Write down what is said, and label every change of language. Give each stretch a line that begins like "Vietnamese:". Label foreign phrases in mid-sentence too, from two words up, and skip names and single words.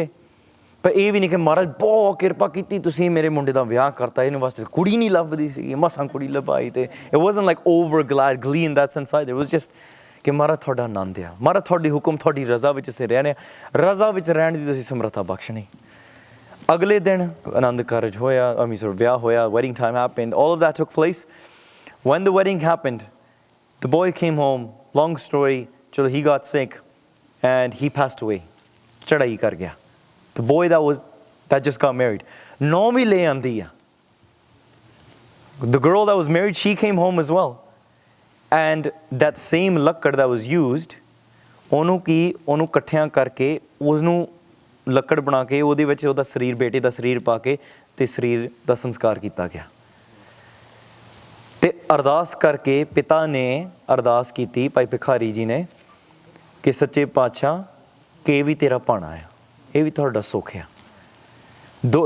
Punjabi: ਪਰ ਇਹ ਵੀ ਨਹੀਂ ਕਿ ਮਹਾਰਾਜ ਬਹੁਤ ਕਿਰਪਾ ਕੀਤੀ, ਤੁਸੀਂ ਮੇਰੇ ਮੁੰਡੇ ਦਾ ਵਿਆਹ ਕਰਤਾ, ਇਹਨੂੰ ਵਾਸਤੇ ਕੁੜੀ ਨਹੀਂ ਲੱਭਦੀ ਸੀਗੀ, ਮਸਾਂ ਕੁੜੀ ਲੱਭਾਈ। ਤੇ
English: it wasn't like over gully in that sense either, it was just
Punjabi: ਕਿ ਮਹਾਰਾਜ ਤੁਹਾਡਾ ਆਨੰਦ ਆ, ਮਹਾਰਾਜ ਤੁਹਾਡੀ ਹੁਕਮ, ਤੁਹਾਡੀ ਰਜ਼ਾ ਵਿੱਚ ਅਸੀਂ ਰਹਿ ਰਹੇ ਹਾਂ, ਰਜ਼ਾ ਵਿੱਚ ਰਹਿਣ ਦੀ ਤੁਸੀਂ ਸਮਰੱਥਾ ਬਖਸ਼ਣੀ। ਅਗਲੇ ਦਿਨ ਆਨੰਦ ਕਾਰਜ ਹੋਇਆ, ਵਿਆਹ ਹੋਇਆ,
English: wedding time happened, all of that took place. When the wedding happened, the boy came home, long story, chalo, he got sick and he passed away,
Punjabi: ਚੜਾਈ ਕਰ ਗਿਆ।
English: The boy that just got married,
Punjabi: ਨੌਵੀਂ ਲੈ ਆਂਦੀ ਆ,
English: the girl that was married, she came home as well, and that same ਲੱਕੜ that was used,
Punjabi: ਉਹਨੂੰ ਇਕੱਠਿਆਂ ਕਰਕੇ ਉਸਨੂੰ ਲੱਕੜ ਬਣਾ ਕੇ ਉਹਦੇ ਵਿੱਚ ਉਹਦਾ ਸਰੀਰ, ਬੇਟੇ ਦਾ ਸਰੀਰ ਪਾ ਕੇ ਤੇ ਸਰੀਰ ਦਾ ਸੰਸਕਾਰ ਕੀਤਾ ਗਿਆ। ਤੇ ਅਰਦਾਸ ਕਰਕੇ ਪਿਤਾ ਨੇ ਅਰਦਾਸ ਕੀਤੀ, ਭਾਈ ਭਿਖਾਰੀ ਜੀ ਨੇ, ਕਿ ਸੱਚੇ ਪਾਤਸ਼ਾਹ, ਕਿ ਇਹ ਵੀ ਤੇਰਾ ਭਾਣਾ ਆ, ਇਹ ਵੀ ਤੁਹਾਡਾ ਸੁੱਖ ਆ।